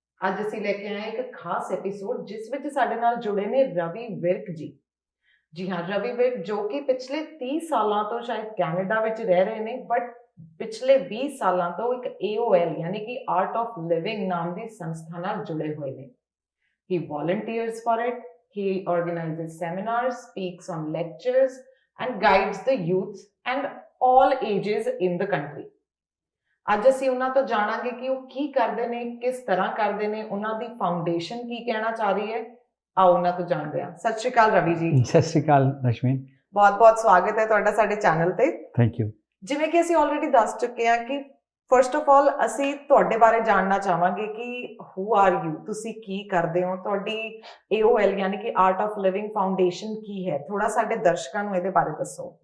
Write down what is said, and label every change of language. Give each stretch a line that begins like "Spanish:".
Punjabi: ਅੱਜ ਅਸੀਂ ਲੈ ਕੇ ਆਏ ਇੱਕ ਖਾਸ ਐਪੀਸੋਡ ਜਿਸ ਵਿੱਚ ਸਾਡੇ ਨਾਲ ਜੁੜੇ ਨੇ ਰਵੀ ਵਿਰਕ ਜੀ। ਜੀ ਹਾਂ, ਰਵੀ ਵਿਰਕ ਜੋ ਕਿ ਪਿਛਲੇ 30 ਸਾਲਾਂ ਤੋਂ ਸ਼ਾਇਦ ਕੈਨੇਡਾ ਵਿੱਚ ਰਹਿ ਰਹੇ ਨੇ, ਬਟ ਪਿਛਲੇ 20 ਸਾਲਾਂ ਤੋਂ ਇੱਕ AOL ਯਾਨੀ ਕਿ ਆਰਟ ਆਫ ਲਿਵਿੰਗ ਨਾਮ ਦੀ ਸੰਸਥਾ ਨਾਲ ਜੁੜੇ ਹੋਏ ਨੇ।
English: He volunteers for it, he organizes seminars, speaks on lectures and guides the youth and all ages in the country.
Punjabi: ਅੱਜ ਅਸੀਂ ਉਹਨਾਂ ਤੋਂ ਜਾਣਾਂਗੇ ਕਿ ਉਹ ਕੀ ਕਰਦੇ ਨੇ, ਕਿਸ ਤਰ੍ਹਾਂ ਕਰਦੇ ਨੇ, ਉਹਨਾਂ ਦੀ ਫਾਊਂਡੇਸ਼ਨ ਕੀ ਕਹਿਣਾ ਚਾਹ ਰਹੀ ਹੈ। ਆਓ ਉਹਨਾਂ ਤੋਂ ਜਾਣਦੇ ਹਾਂ। ਸਤਿ ਸ਼੍ਰੀ ਅਕਾਲ ਰਵੀ ਜੀ। ਸਤਿ ਸ਼੍ਰੀ ਅਕਾਲ ਰਸ਼ਮੀਨ। ਬਹੁਤ-ਬਹੁਤ ਸਵਾਗਤ ਹੈ ਤੁਹਾਡਾ ਸਾਡੇ ਚੈਨਲ ਤੇ।
English: Thank you.
Punjabi: ਜਿਵੇਂ ਕਿ ਅਸੀਂ ਆਲਰੇਡੀ ਦੱਸ ਚੁੱਕੇ ਹਾਂ ਕਿ
English: first of all
Punjabi: ਅਸੀਂ ਤੁਹਾਡੇ ਬਾਰੇ ਜਾਣਨਾ ਚਾਹਾਂਗੇ ਕਿ
English: who are you,
Punjabi: ਤੁਸੀਂ ਕੀ ਕਰਦੇ ਹੋ, ਤੁਹਾਡੀ AOL ਯਾਨੀ ਕਿ ਆਰਟ ਆਫ ਲਿਵਿੰਗ ਫਾਊਂਡੇਸ਼ਨ ਕੀ ਹੈ, ਥੋੜਾ ਸਾਡੇ ਦਰਸ਼ਕਾਂ ਨੂੰ ਇਹਦੇ ਬਾਰੇ ਦੱਸੋ।